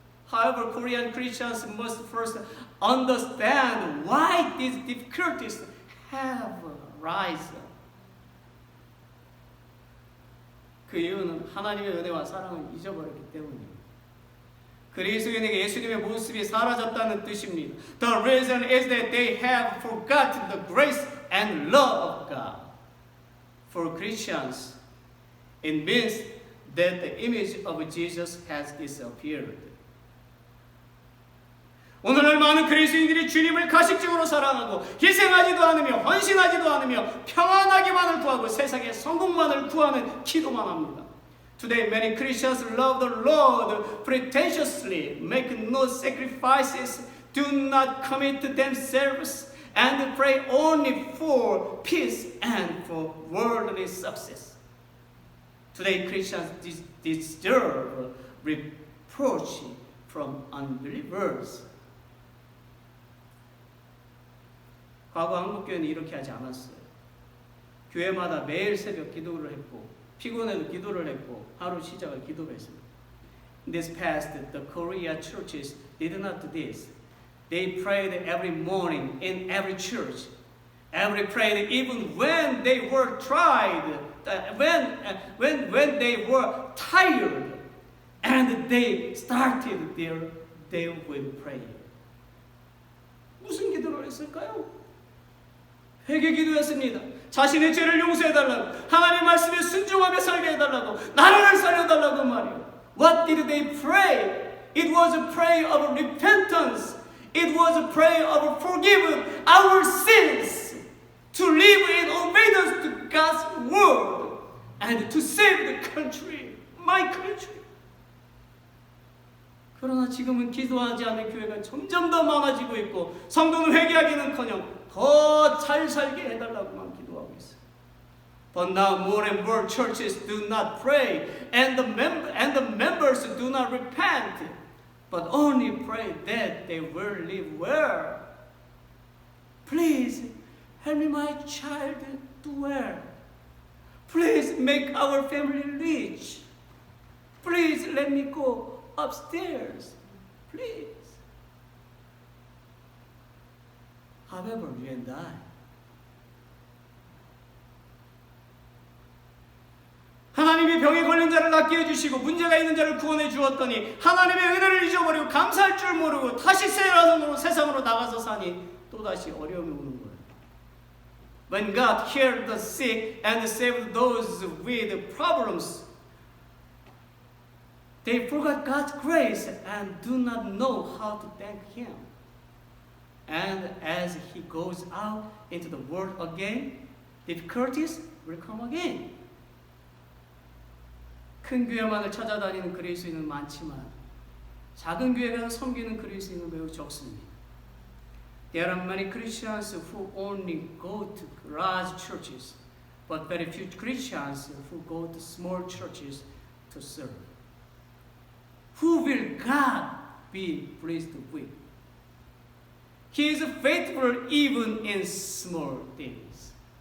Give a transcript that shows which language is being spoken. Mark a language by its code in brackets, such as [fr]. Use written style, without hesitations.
[en] However, Korean Christians must first understand why these difficulties have arisen. [ko] 그 이유는 하나님의 은혜와 사랑을 잊어버렸기 때문입니다. 그리스도인에게 예수님의 모습이 사라졌다는 뜻입니다. [en] The reason is that they have forgotten the grace and love of God. For Christians, it means that the image of Jesus has disappeared. [ko] 오늘날 많은 그리스도인들이 주님을 가식적으로 사랑하고 희생하지도 않으며 헌신하지도 않으며 평안하기만을 구하고 세상의 성공만을 구하는 기도만 합니다. [en] Today many Christians love the Lord pretentiously, make no sacrifices, do not commit themselves, and pray only for peace and for worldly success. Today Christians deserve reproach from unbelievers. [ko] 과거 한국교회는 이렇게 하지 않았어요. 교회마다 매일 새벽 기도를 했고 피곤해도 기도를 했고 하루 시작을 기도로 했습니다. [en] In this past, the Korea churches did not do this. They prayed every morning in every church. Every prayed even when they were tried, when they were tired, and they started their day with prayer. [ko] 무슨 기도를 했을까요? 회개 기도했습니다. 자신의 죄를 용서해달라고, 하나님 말씀에 순종하며 살게 해달라고, 나라를 살려달라고 말이요. [en] What did they pray? It was a prayer of repentance. It was a prayer of forgiving our sins, to live in obedience to God's word, and to save the country, my country. [ko] 그러나 지금은 기도하지 않는 교회가 점점 더 많아지고 있고 성도는 회개하기는커녕 더 잘 살게 해달라고만 기도하고 있어요. [en] But now more and more churches do not pray, and the members do not repent, but only pray that they will live well. Please help me, my child, do well. Please make our family rich. Please let me go upstairs. Please. However, you and I, [ko] 하나님이 병에 걸린 자를 낫게 해주시고 문제가 있는 자를 구원해 주었더니 하나님의 은혜를 잊어버리고 감사할 줄 모르고 다시 세상으로 나가서 사니 또다시 어려움이 오는 거예요. [en] When God healed the sick and saved those with problems, they forgot God's grace and do not know how to thank Him. And as he goes out into the world again, difficulties will come again. [ko] 큰 교회만을 찾아다니는 그리스도인은 많지만 작은 교회 가서 섬기는 그리스도인은 매우 적습니다. [en] There are many Christians who only go to large churches, but very few Christians who go to small churches to serve. Who will God be pleased with? He is faithful even in small things.